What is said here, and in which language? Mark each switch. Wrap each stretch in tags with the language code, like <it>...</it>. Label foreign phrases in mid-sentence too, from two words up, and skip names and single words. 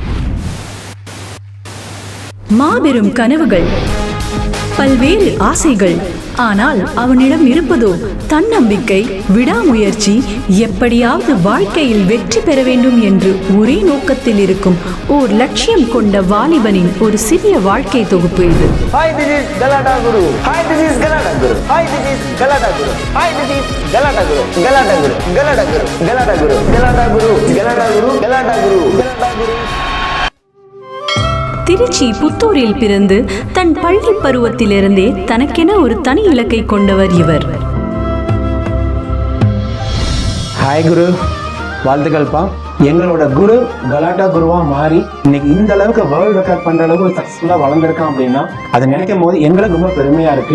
<ta>மாபெரும் கனவுகள், பல்வேறு ஆசைகள். ஆனால் அவனிடம் இருப்பதோ தன்னம்பிக்கை, விடாமுயற்சி, எப்படியாவது வாழ்க்கையில் வெற்றி பெற வேண்டும் என்று ஒரே நோக்கத்தில் இருக்கும் ஓர் லட்சியம் கொண்ட வாலிபனின் ஒரு சிறிய வாழ்க்கை தொகுப்பு இது.</ta> <en>Hi, this is Galata Guru. Hi, this is Galata Guru. Hi, this is Galata Guru. Hi, this is Galata Guru. Galata Guru. Galata Guru. Galata Guru. Galata Guru. Galata Guru. Galata Guru. Galata Guru.</en> <ta>திருச்சி புத்தூரில் பிறந்து தன் பள்ளி பருவத்திலிருந்தே தனக்கென ஒரு தனி இலக்கை கொண்டவர் இவர். ஹாய் குரு, வாழ்த்துக்கள்ப்பா. எங்களோட குரு கலாட்டா குருவா மாறி இன்னைக்கு இந்த அளவுக்கு</ta> <en>world record</en> <ta>பண்ற அளவுக்கு சக்சஸ்ஃபுல்லா வளர்ந்துருக்கான் அப்படின்னா அதை நினைக்கும் போது எங்களுக்கு ரொம்ப பெருமையா இருக்கு.</ta>